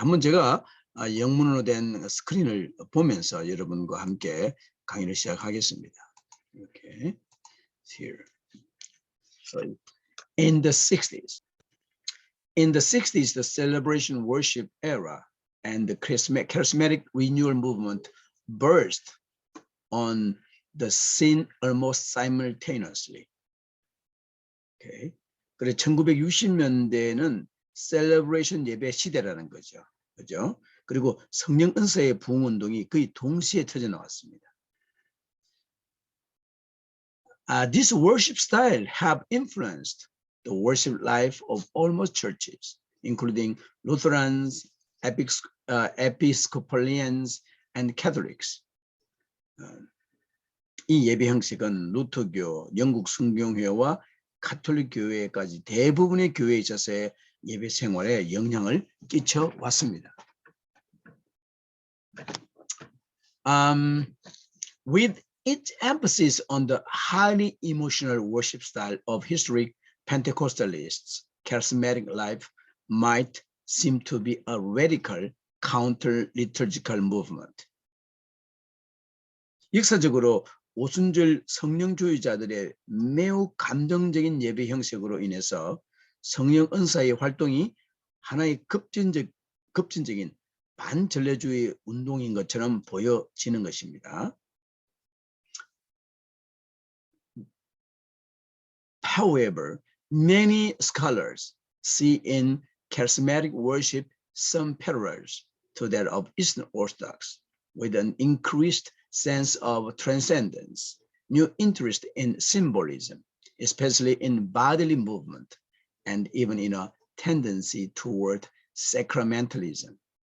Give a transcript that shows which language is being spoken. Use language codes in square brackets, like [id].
[ko] 한번 제가 영문으로 된 스크린을 보면서 여러분과 함께 강의를 시작하겠습니다. 이렇게 [en] here. So in the 60s, the celebration worship era and the charismatic renewal movement burst on the scene almost simultaneously. Okay. [ko] 그래 1960년대에는 셀러브레이션 예배 시대라는 거죠. 그죠? 그리고 성령 은사의 부흥 운동이 거의 동시에 터져 나왔습니다. [en] This worship style have influenced the worship life of almost churches, including Lutherans, Episcopalians, and Catholics. [ko] 이 예배 형식은 루터교, 영국 순교회와 가톨릭 교회까지 대부분의 교회에 있어서의 예배 생활에 영향을 끼쳐 왔습니다. [en] With its emphasis on the highly emotional worship style of historic Pentecostalists, charismatic life might seem to be a radical counter-liturgical movement. [ko] 역사적으로 오순절 성령주의자들의 매우 감정적인 예배 형식으로 인해서 성령 은사의 활동이 하나의 급진적인 반전례주의 운동인 것처럼 보여지는 것입니다. [en] However, many scholars see in charismatic worship some parallels to that of Eastern Orthodox, with an increased sense of transcendence, new interest in symbolism, especially in bodily movement, and even in a tendency toward sacramentalism.